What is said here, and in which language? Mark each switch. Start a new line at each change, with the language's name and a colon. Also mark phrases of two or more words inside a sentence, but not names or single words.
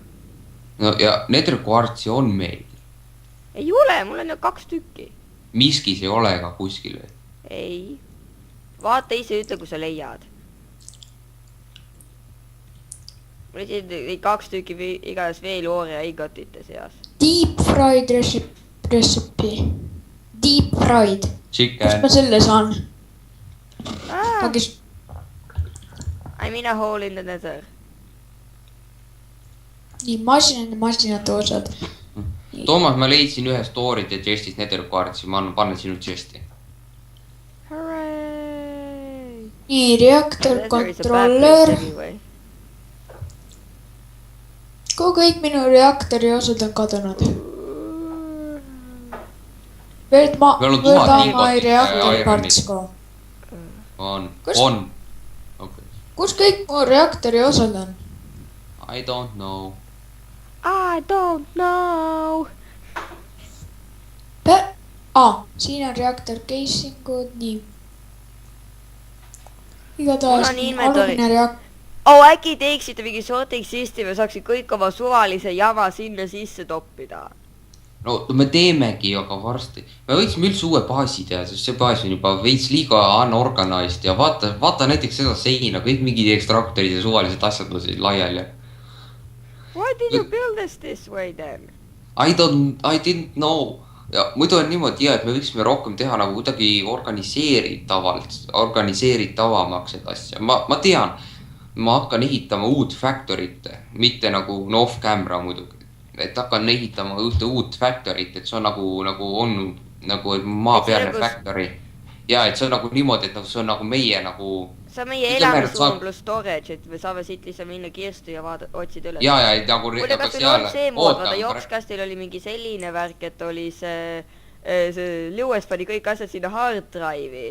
Estonian: No ja Nether Quartzi on meil. Ei ole, mul on ju 2 tükki. Miskis ei ole ka kuskil veel. Ei. Vaata ise ütle, kui sa leiad. Mul oli 2 tükki igast veeloori ja igotite seas.
English: Deep fried recipe. Deep fried.
Estonian: Kus Chicken. ma selle saan? Pakis.
English: I'm in a hole in the nether.
Estonian: Nii, masinate osad. Toomas, ma leidsin ühe story't ja chest'is Nether Quartzi. Ma annan panna sinu chest'i. Hooray! Nii, reaktor kontroller. Kui kõik minu reaktori osad on kadunud.
English: Where'd
Estonian: Meil on 1000
English: my
Estonian: ingotit,
English: reactor
Estonian: ironit.
English: parts go?
Estonian: On. Okay. Kus kõik mu reaktori osad on?
English: I don't know. I don't know.
Estonian: Siin on reaktor casingud, nii. Mul Igatahes on inventory. alumine reaktor. Äkki teeksite mingi
English: sorting system
Estonian: ja saaksid kõik oma suvalise jama sinna sisse toppida. No me teemegi, aga varsti. Me võiksime üldse uue baasi teha, sest see baas on juba veits liiga unorganized ja vaata näiteks seda seina, kõik mingid ekstraktorid ja suvalised asjad on siin laiali.
English: Why did you build this way then? I didn't know.
Estonian: Ja muidu on niimoodi ja, et me võiksime rohkem teha nagu kuidagi organiseeritavamaks seda asja. Ma tean, ma hakkan ehitama uut factorit, mitte nagu
English: off camera
Estonian: muidugi. Et hakkan ehitama ühte uut factorit, et see on nagu on nagu maapealne factory. Ja, et see on nagu niimoodi, et see on nagu meie nagu... See on meie elamisruum pluss storage, et me saame siit lihtsalt minna kirstu ja otsida üles. Ja, nagu... Muide, kas teil on see mood, vaata jokskastil oli mingi selline värk, et oli see Lewis pani kõik asjad sinna
English: hard drive'i.